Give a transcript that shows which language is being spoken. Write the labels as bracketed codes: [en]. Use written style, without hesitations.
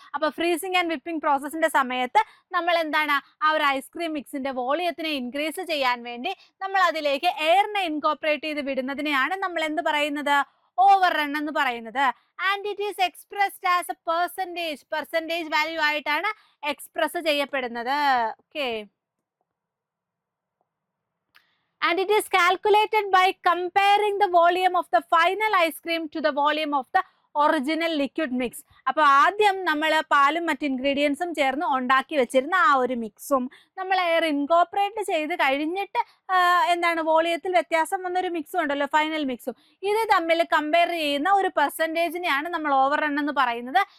[ml] അപ്പൊ freezing and whipping പ്രോസസ്സിന്റെ സമയത്ത് നമ്മൾ ആ ഒരു ഐസ്ക്രീം മിക്സിന്റെ വോളിയത്തിനെ ഇൻക്രീസ് ചെയ്യാൻ വേണ്ടി നമ്മൾ അതിലേക്ക് എയറിനെ ഇൻകോർപ്പറേറ്റ് ചെയ്ത് വിടുന്നതിനെയാണ് നമ്മൾ എന്ത് പറയുന്നത്? ഓവർ റൺ എന്ന് പറയുന്നത്. [en] and it is expressed as a percentage value [ml] ആയിട്ടാണ് എക്സ്പ്രസ് ചെയ്യപ്പെടുന്നത്. Okay. [en] And it is calculated by comparing the volume of the final ice cream to the volume of the original liquid mix. [ml] അപ്പൊ ആദ്യം നമ്മൾ പാലും മറ്റ് ഇൻഗ്രീഡിയൻസും ചേർന്ന് ഉണ്ടാക്കി വെച്ചിരുന്ന ആ ഒരു മിക്സും നമ്മൾ എയർ ഇൻകോർപ്പറേറ്റ് ചെയ്ത് കഴിഞ്ഞിട്ട് വോളിയത്തിൽ വ്യത്യാസം വന്നൊരു മിക്സും ഉണ്ടല്ലോ, ഫൈനൽ മിക്സും, ഇത് തമ്മിൽ കമ്പയർ ചെയ്യുന്ന ഒരു പെർസെൻറ്റേജിനെയാണ് നമ്മൾ ഓവർ റൺ എന്ന് പറയുന്നത്.